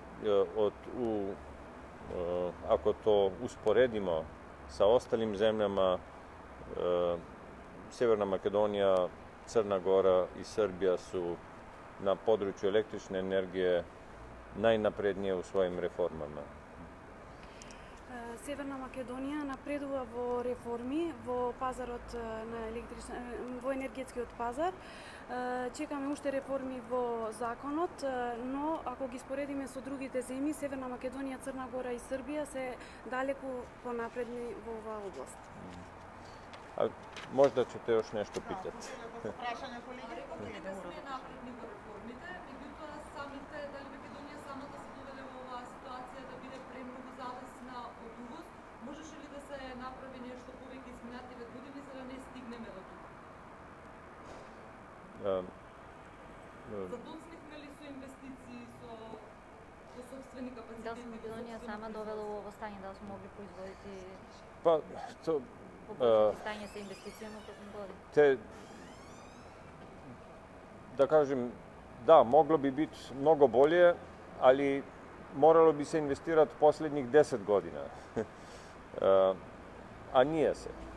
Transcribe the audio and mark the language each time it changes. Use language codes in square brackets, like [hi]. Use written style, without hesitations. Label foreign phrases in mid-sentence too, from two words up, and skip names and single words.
[hr] ako to usporedimo sa ostalim zemljama, Sjeverna Makedonija, Crna Gora i Srbija su na području električne energije najnaprednije u svojim reformama. [mk] Северна Македонија напредува во реформи во пазарот на во енергетскиот пазар. Чекаме уште реформи во законот, но ако ги споредиме со другите земји, Северна Македонија, Црна Гора и Србија се далеку понапредни во оваа област. [hr] A možda ćete još nešto pitati? [mk] Прашање колеги. Да сме напредни во реформите, меѓутоа самите дали Македонија самата се доведе во оваа ситуација да биде премногу зависна од увоз, можеше ли да се направи нешто повеќе изминативе години за да не стигнеме до тука? Задоцнивме ли со инвестиции, со собствени капацитети? Дали Македонија сама довела во ова стање, дали сме могли производити [hr] Pa, to, stanje sa investicijama tokom godine? Da kažem, da, moglo bi biti mnogo bolje, ali moralo bi se investirati posljednjih 10 godina. A nije se.